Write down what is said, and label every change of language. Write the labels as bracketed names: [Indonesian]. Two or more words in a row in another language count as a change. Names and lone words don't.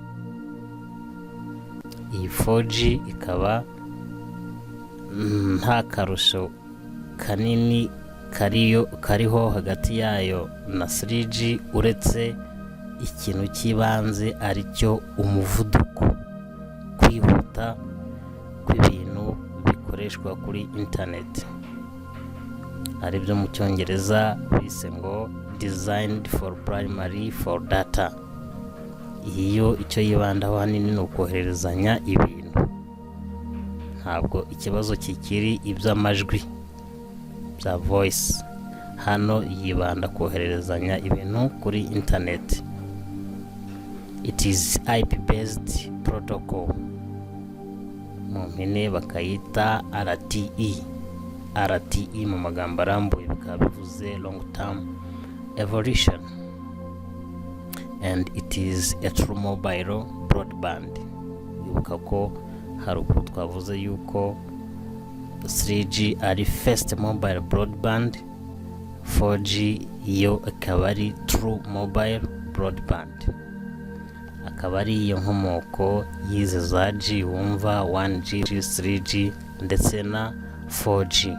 [Kinyarwanda] Iyi 4G ikaba nta karusho kanini kariho hagati yayo na 3G, uretse ikintu cy'ibanze aricyo umuvuduko, kwihuta kw'ibintu bikoreshwa kuri internet, aribyo mu cyongereza bise ngo [English] designed for primary for data. [Kinyarwanda] Iyo icyo yibandaho hanini ni ukohererezanya ibintu, ntabwo ikibazo kikiri iby'amajwi bya voice. Hano yibanda kohererezanya ibintu kuri internet. [English] It is IP based protocol, [Kinyarwanda] mu mpine bakayita RTE mu magambo arambuye bikaba bivuze [English] long term evolution, and it is a true mobile broadband. [Kinyarwanda] Wibuka ko haruguru twavuze yuko 3G ari [English] first mobile broadband, [Kinyarwanda] 4G yo akaba ari [English] true mobile broadband, [Kinyarwanda] akaba ari iyo nkomoko y'izi za G wumva 1G, 3G ndetse na 4G.